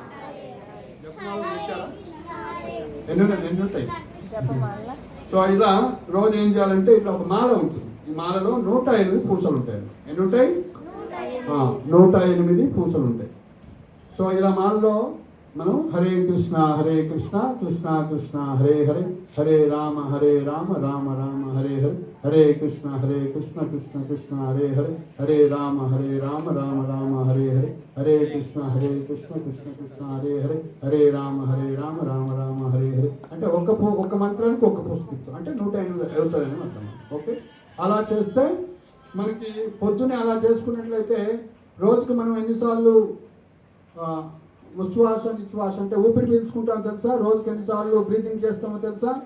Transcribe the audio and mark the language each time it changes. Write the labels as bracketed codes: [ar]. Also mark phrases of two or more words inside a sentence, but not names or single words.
[te] ఎన్ని ఉంటాయి? సో ఇలా రోజు ఏం చేయాలంటే, ఇట్లా ఒక మాల ఉంటుంది. ఈ మాలలో 108 పూసలు ఉంటాయి. ఎన్ని ఉంటాయి? 108 పూసలు ఉంటాయి. సో ఇలా మాలలో మనం [sa] హరే కృష్ణ కృష్ణ కృష్ణ హరే హరే, హరే రామ రామ రామ హరే హరే, హరే కృష్ణ కృష్ణ కృష్ణ హరే హరే, హరే రామ రామ రామ హరే హరే, హరే కృష్ణ కృష్ణ కృష్ణ హరే హరే, హరే రామ రామ రామ హరే హరే. [te] అంటే ఒక్క మంత్రానికి ఒక పుస్తకం అంటే 108 అవుతాయని అర్థం. ఓకే, అలా చేస్తే మనకి పొద్దునే అలా చేసుకున్నట్లయితే రోజుకి మనం ఎన్నిసార్లు ఉచ్ఛ్వాస నిశ్వాస అంటే ఊపిరి పీల్చుకుంటాం తెలుసా? రోజుకి ఎన్నిసార్లు బ్రీతింగ్ చేస్తామో తెలుసా?